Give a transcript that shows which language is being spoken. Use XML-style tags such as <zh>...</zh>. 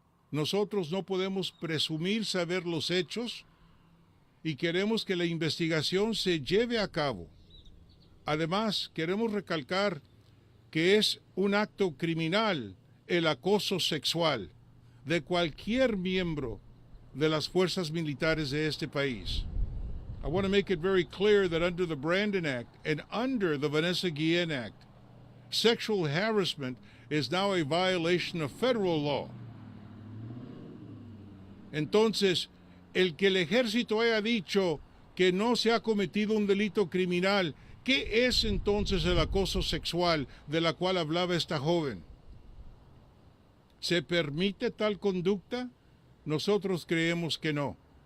<es>Nosotros no podemos presumir saber los hechos y queremos que la investigación se lleve a cabo. Además, queremos recalcar que es un acto criminal el acoso sexual de cualquier miembro de las fuerzas militares de este país.</es> <en>I want to make it very clear that under the Brandon Act and under the Vanessa Guillen Act, sexual harassment is now a violation of federal law.</en> <es>Entonces, el que el ejército haya dicho que no se ha cometido un delito criminal, ¿qué es entonces el acoso sexual de la cual hablaba esta joven? ¿Se permite tal conducta? Nosotros creemos que no.</es>